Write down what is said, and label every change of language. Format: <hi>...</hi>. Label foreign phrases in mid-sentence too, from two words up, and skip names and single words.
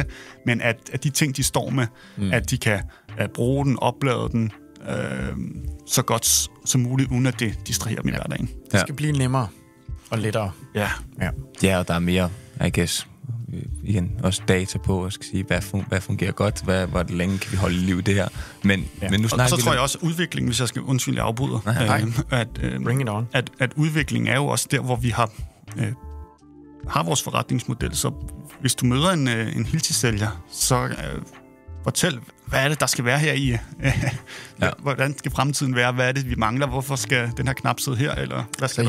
<da>Men at de ting, de står med, at de kan bruge den, oplade den, så godt som muligt, uden at det distraherer dem i hverdagen. Det skal blive nemmere og lettere. Ja, og der er mere,</da> <en>I guess,</en> <da>igen også data på og skal sige, hvad fungerer godt, hvor længe kan vi holde liv i det her. Men nu snakker og så tror jeg også, at udviklingen, hvis jeg skal undskylde afbryder,</da> <en>bring it on.</en> <da>At udviklingen er jo også der, hvor vi har vores forretningsmodel. Så hvis du møder en Hilti-sælger, så fortæl, hvad er det, der skal være her i? Hvordan skal fremtiden være? Hvad er det, vi mangler? Hvorfor skal den her knap sidde her? Eller hvad skal</da>